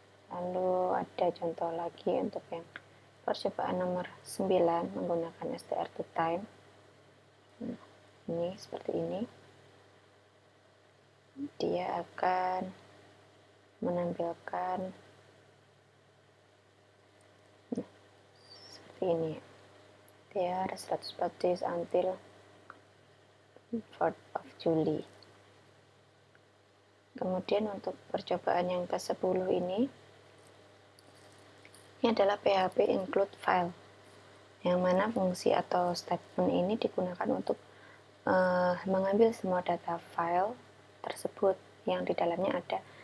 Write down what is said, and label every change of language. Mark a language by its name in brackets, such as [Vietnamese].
[Indonesian] Lalu ada contoh lagi untuk yang percobaan nomor 9 menggunakan str to time. Nah, ini seperti ini. Dia akan menampilkan seperti ini. [English] There 100 days until 4th of July. [Indonesian] Kemudian untuk percobaan yang ke-10 ini adalah PHP include file, yang mana fungsi atau statement ini digunakan untuk mengambil semua data file tersebut yang di dalamnya ada